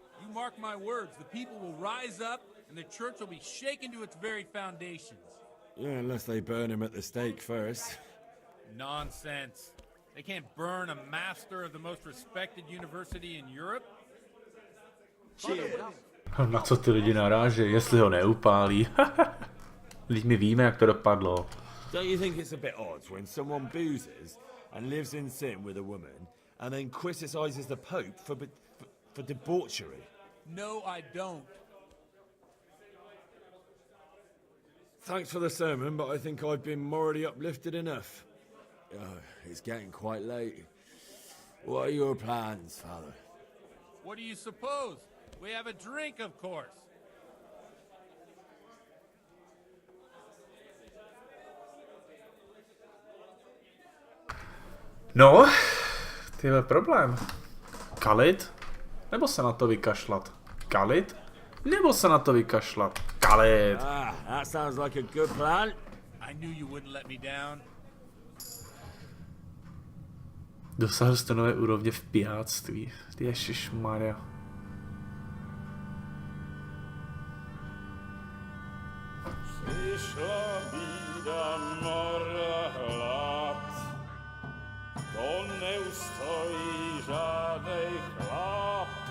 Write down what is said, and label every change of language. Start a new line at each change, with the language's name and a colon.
English: You mark my words, the people will rise up, and the church will be shaken to its very foundations. Yeah, unless they burn him at the stake first. Nonsense. They can't burn a master of the most respected university in Europe.
Czech: Na co ty lidi narážejí, jestli ho neupálí? Vždyť my víme, jak to dopadlo.
English: Don't you think it's a bit odd when someone boozes and lives in sin with a woman and then criticizes the Pope for debauchery? No, I don't. Thanks for the sermon, but I think I've been morally uplifted enough. Oh, it's getting quite late. What are your plans, Father? What do you suppose? We have a drink, of course.
Czech: No, ty je problém. Kalit? Nebo se na to vykašlat? Kalit? nebo se na to vykašlat? Kalit.
English: That sounds like a good plan. I knew you wouldn't let me down.
Czech: Dosáhl jste nové úrovně v pijáctví. Ježišmarja. Přišla bída, mora, hlad, to neustojí žádnej chlap.